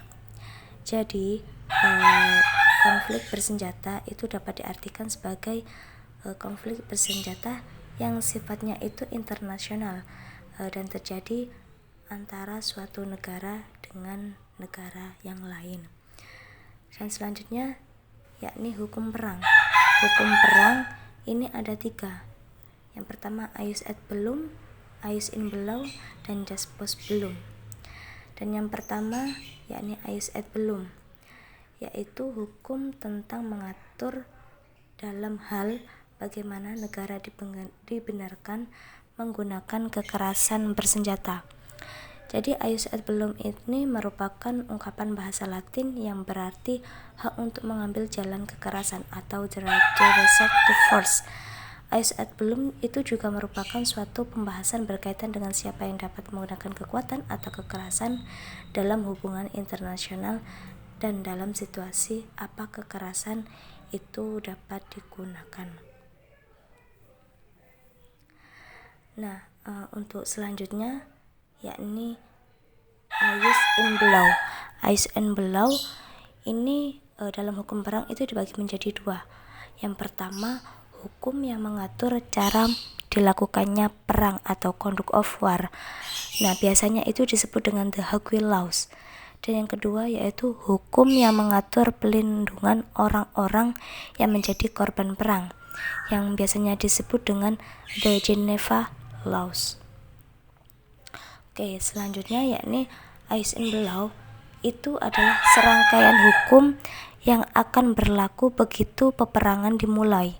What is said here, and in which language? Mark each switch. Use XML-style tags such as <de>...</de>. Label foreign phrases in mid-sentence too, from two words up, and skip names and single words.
<id>Jadi konflik bersenjata itu dapat diartikan sebagai konflik bersenjata yang sifatnya itu internasional dan terjadi antara suatu negara dengan negara yang lain. Dan selanjutnya yakni hukum perang. Hukum perang ini ada 3. Yang pertama</id> <la>Ius et Bellum, Ius in Bello,</la> <id>dan</id> <la>Jus post bellum.</la> <id>Dan yang pertama yakni</id> <la>Ius et Bellum,</la> <id>yaitu hukum tentang mengatur dalam hal bagaimana negara dibenarkan menggunakan kekerasan bersenjata. Jadi</id> <la>Ius et Bellum</la> <id>ini merupakan ungkapan bahasa Latin yang berarti hak untuk mengambil jalan kekerasan atau</id> <en>the right to resort to force.</en> <la>Ius et Bellum</la> <id>itu juga merupakan suatu pembahasan berkaitan dengan siapa yang dapat menggunakan kekuatan atau kekerasan dalam hubungan internasional dan dalam situasi apa kekerasan itu dapat digunakan. Nah, untuk selanjutnya yakni</id> <la>Ius in Bello. Ius in Bello</la> <id>ini dalam hukum perang itu dibagi menjadi 2. Yang pertama, hukum yang mengatur cara dilakukannya perang atau</id> <en>conduct of war.</en> <id>Nah, biasanya itu disebut dengan</id> <en>the Hague Laws.</en> <id>Dan yang kedua yaitu hukum yang mengatur pelindungan orang-orang yang menjadi korban perang, yang biasanya disebut dengan</id> <en>the Geneva Laws.</en> <id>Oke, selanjutnya yakni</id> <la>Ius in Bello</la> <id>itu adalah serangkaian hukum yang akan berlaku begitu peperangan dimulai.</id>